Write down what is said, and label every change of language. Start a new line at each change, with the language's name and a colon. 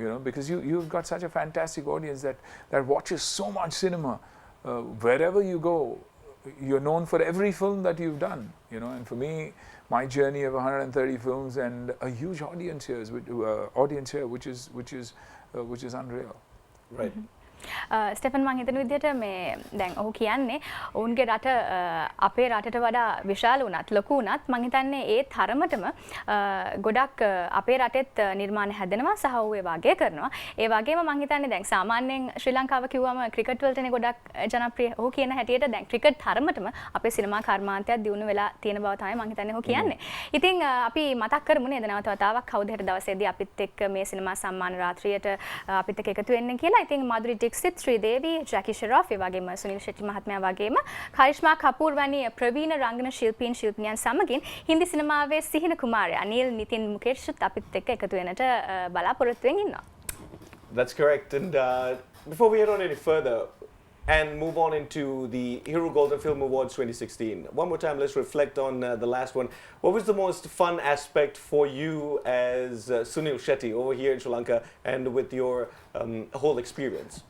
English: You know, because you've got such a fantastic audience that watches so much cinema. Wherever you go, you're known for every film that you've done. You know, and for me, my journey of 130 films and a huge audience here, which is unreal. Right.
Sinhala: Stephen මං හිතන විදිහට මේ දැන් ඔහු කියන්නේ ඔවුන්ගේ රට අපේ රටට වඩා විශාල වුණත් ලොකු වුණත් මං හිතන්නේ ඒ තරමටම ගොඩක් අපේ රටෙත් නිර්මාණ හැදෙනවා සහ ඔහු ඒ වගේ කරනවා. ඒ වගේම මං හිතන්නේ දැන් සාමාන්‍යයෙන් ශ්‍රී ලංකාව කිව්වම ක්‍රිකට් වලටනේ ගොඩක් ජනප්‍රිය. ඔහු කියන හැටියට දැන් ක්‍රිකට් තරමටම අපේ සිනමා කර්මාන්තයක් දියුණු වෙලා තියෙන බව තමයි මං හිතන්නේ ඔහු කියන්නේ. ඉතින් අපි මතක් කරමු නේද නැවත වතාවක් කවුද හෙට දවසේදී අපිත් එක්ක මේ සිනමා සම්මාන රාත්‍රියට අපිත් එක්ක එකතු වෙන්න කියලා. ඉතින් මාදුරි දීක්සිත් ශ්‍රීදේවී ජැකි ෂෙරොෆ් ඒ වගේම සුනිල් ෂෙට්ටි මහත්මයා වගේම කරිෂ්මා කපූර් වැනි ප්‍රවීණ රංගන ශිල්පීන් ශිල්පිනියන් සමගින් හින්දි සිනමාවේ සිහින කුමාරයා අනිල් නිතින් මුකේෂ්ත් අපිත් එක්ක එකතු වෙනට බලාපොරොත්තු වෙමින් ඉන්නවා.
English: That's correct. And before we head on any further and move on into the Hero Golden Film Awards 2016, one more time, let's reflect on the last one. What was the most fun aspect for you as Sunil Shetty over here in Sri Lanka and with your whole experience?